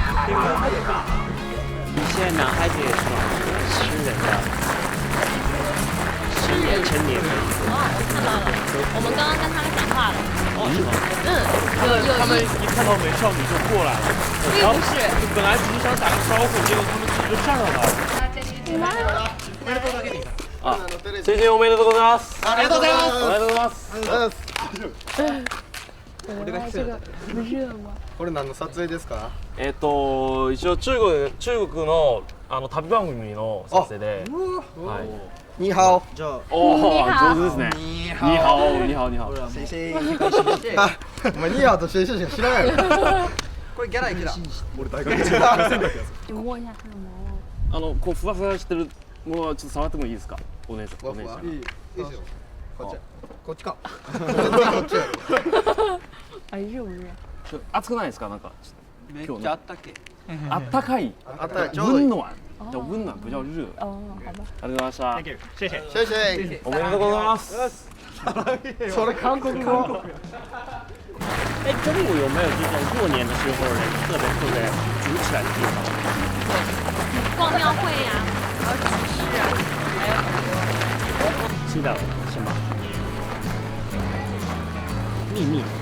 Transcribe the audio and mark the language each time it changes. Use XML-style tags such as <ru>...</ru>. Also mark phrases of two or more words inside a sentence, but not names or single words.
<zh>现在男孩子也是吃人的，成年人。哦，我看到了，我们刚刚跟他们讲话了。哦，是吗？有他们一看到美少女就过来了，并不是，本来只是想打个招呼，结果他们直接上来了。</zh> <ja>啊，先生おめでとうございます。ありがとうございます。おめでとうございます。俺が来てる。これ何の撮影ですか？一応中国の旅番組の撮影で、はい。</ja> <zh>你好。</zh> <ja>じゃあ、おお、上手ですね。</ja> <zh>你你好，你好，你好。谁谁</zh> <ja>あ、お前ニーハオと先生しか知らないよ。これギャラいくら？俺大学生。你摸一下他的毛。こうふわふわしてるものはちょっと触ってもいいですか？お姉さん。いいですよ。こっち。こっちか。こっちやろ。</ja> <zh>あ、热不热？</zh> <ja>暑くないですか？なんかめっちゃあったけ。あったかい。あったちょうどいい。</ja> <zh>温暖，叫温暖，不叫热。哦，好吧。</zh> <ja>ありがとうございました。</ja> <zh>谢谢。</zh> <ja>おめでとうございます。それ韓国語。</ja> <zh>哎，中午有没有这种过年的时候人特别组起来的地方？逛庙会呀，还有集市啊，还有知道了，什么？秘密。</zh>